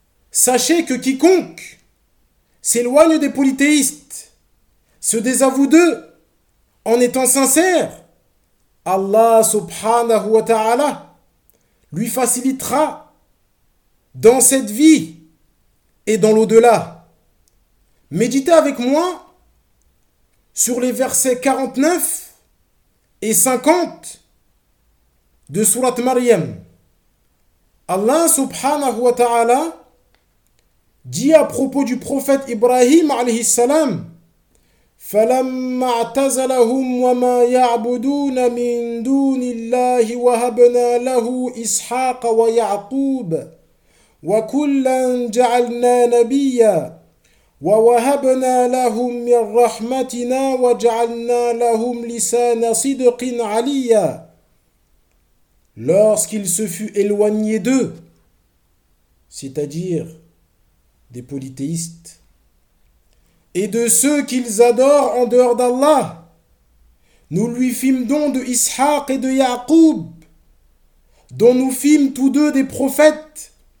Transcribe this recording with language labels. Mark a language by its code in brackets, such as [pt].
[fr] Sachez que quiconque s'éloigne des polythéistes, se désavoue d'eux en étant sincère, Allah subhanahu wa ta'ala lui facilitera dans cette vie et dans l'au-delà. Méditez avec moi sur les versets 49 et 50 de sourate Maryam, Allah subhanahu wa ta'ala dit à propos du prophète Ibrahim alayhi salam, [ar] فَلَمَّا اعْتَزَلَهُمْ وَمَا يَعْبُدُونَ مِنْ دُونِ اللَّهِ وَهَبْنَا لَهُ إِسْحَاقَ وَيَعْقُوبَ وَكُلًّا جَعَلْنَا نَبِيًّا وَوَهَبْنَا لَهُمْ مِنْ رَحْمَتِنَا وَجَعَلْنَا لَهُمْ لِسَانَ صِدْقٍ عَلِيًّا. [fr] Lorsqu'il se fut éloigné d'eux, c'est-à-dire des polythéistes, et de ceux qu'ils adorent en dehors d'Allah, nous lui fîmes don de Ishaq et de Yaqub, dont nous fîmes tous deux des prophètes.